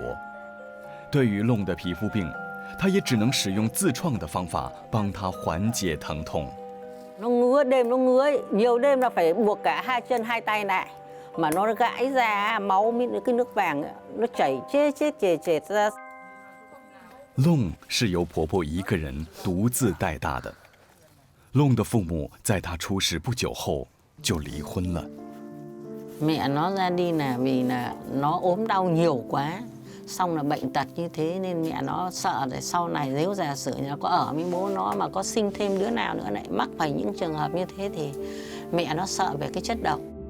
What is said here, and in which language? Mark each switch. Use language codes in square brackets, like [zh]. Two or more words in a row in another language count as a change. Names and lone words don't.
[zh] 对于弄的皮肤病，她也只能使用自创的方法帮她缓解疼痛。 [vi] Nó ngứa đêm, nó ngứa nhiều đêm là phải buộc cả 2 chân 2 tay lại, mà nó gãi ra máu cái nước vàng nó chảy chết ra。 [zh] 弄是由婆婆一个人独自带大的。弄的父母在她出事不久后就离婚了。 [vi] Mẹ nó ra đi là vì là nó ốm đau nhiều quá, xong là bệnh tật như thế nên mẹ nó sợ để sau này nếu giả sử nhà có ở với bố nó mà có sinh thêm đứa nào nữa lại mắc phải những trường hợp như thế thì mẹ nó sợ về cái chất độc.